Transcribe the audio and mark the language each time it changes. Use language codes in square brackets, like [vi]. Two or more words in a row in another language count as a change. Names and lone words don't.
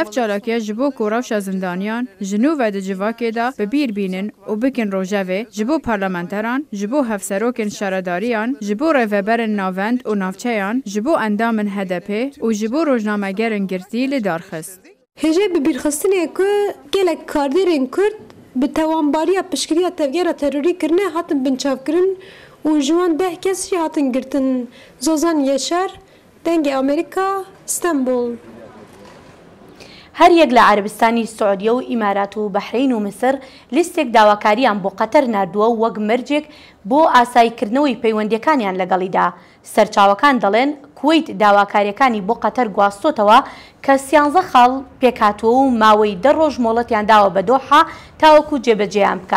[ku] Ev çalakiya ji bo ku rewşa zindanyan ji nû ve di civakê de bi bîr bînin û bikin rojevê ji bo parlamenteran, ji bo hevserokên şaredariyan, ji bo rêveberên navend û navçeyan, ji bo endamên HDP û ji bo rojnamegerên girtî li darxist. Hêje bi bîrxistinê ku gelek karderên Kurd bi tewanbariya piştgiriya tevgera terorî kirine hatin binçavkirin û ji wan 10 kes jî hatin girtin. Zozan Yeşer, dengê Amerîka, İstanbul. [ckb] هەر یەک لە عەربستانی سعودیە و ئیمارات و بەحرین و مسر لیستێک داواکاریان بۆ قەتەر نردووە وەک مەرجێک بۆ ئاساییکردنەوەی پەیوەندیەکانیان لەگەڵیدا. سەرچاوەکان دەڵێن کوێیت داواکاریەکانی بۆ قەتەر گواستۆتەوە کە 13 خاڵ پێکاتوە و ماوەی 10 ڕۆژ مۆڵەتیان داوە بە دۆحا تاوەکو جێبەجێیان بکات.